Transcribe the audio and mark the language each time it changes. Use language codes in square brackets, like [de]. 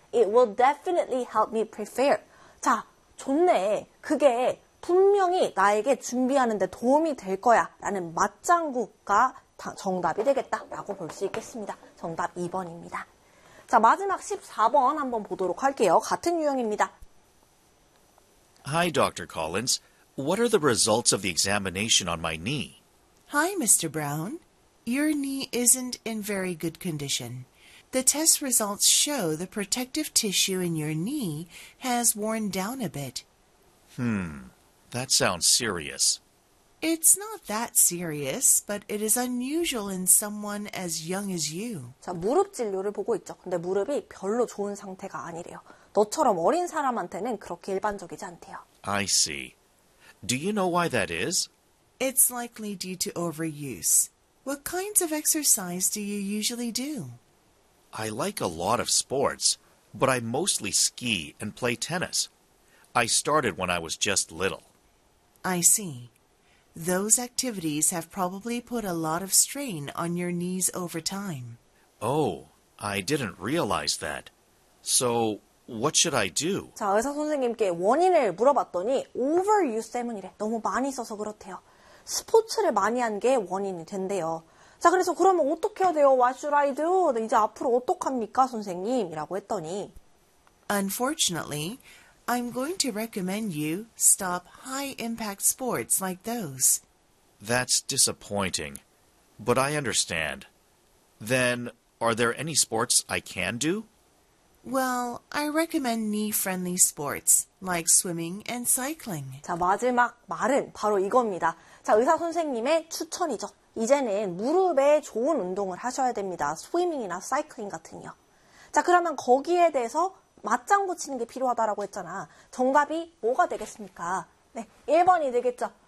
[en] It will definitely help me prepare. [ko] 자, 좋네. 그게 분명히 나에게 준비하는 데 도움이 될 거야. 라는 맞장구가 정답이 되겠다. 라고 볼 수 있겠습니다. 정답 2번입니다. 자, 마지막 14번 한번 보도록 할게요. 같은 유형입니다. [en] Hi, Dr. Collins. What are the results of the examination on my knee? Hi, Mr. Brown. Your knee isn't in very good condition. The test results show the protective tissue in your knee has worn down a bit. Hmm, that sounds serious. It's not that serious, but it is unusual in someone as young as you. [ko] 자, 무릎 진료를 보고 있죠. 근데 무릎이 별로 좋은 상태가 아니래요. 너처럼 어린 사람한테는 그렇게 일반적이지 않대요. [en] I see. Do you know why that is? It's likely due to overuse. What kinds of exercise do you usually do? I like a lot of sports, but I mostly ski and play tennis. I started when I was just little. I see. Those activities have probably put a lot of strain on your knees over time. Oh, I didn't realize that. So, what should I do? [ko] 자, 의사 선생님께 원인을 물어봤더니 overuse 때문이래. 너무 많이 써서 그렇대요. 스포츠를 많이 한 게 원인이 된대요. 자, 그래서 그러면 어떻게 해야 돼요? [en] What should I do? [ko] 이제 앞으로 어떡합니까, 선생님? 이라고 했더니 [en] Unfortunately, I'm going to recommend you stop high-impact sports like those. That's disappointing, but I understand. Then, are there any sports I can do? Well, I recommend knee-friendly sports, like swimming and cycling. [ko] 자, 마지막 말은 바로 이겁니다. 자, 의사 선생님의 추천이죠. 이제는 무릎에 좋은 운동을 하셔야 됩니다. 스위밍이나 사이클링 같은요. 자, 그러면 거기에 대해서 맞장구 치는 게 필요하다라고 했잖아. 정답이 뭐가 되겠습니까? 네, 1번이 되겠죠.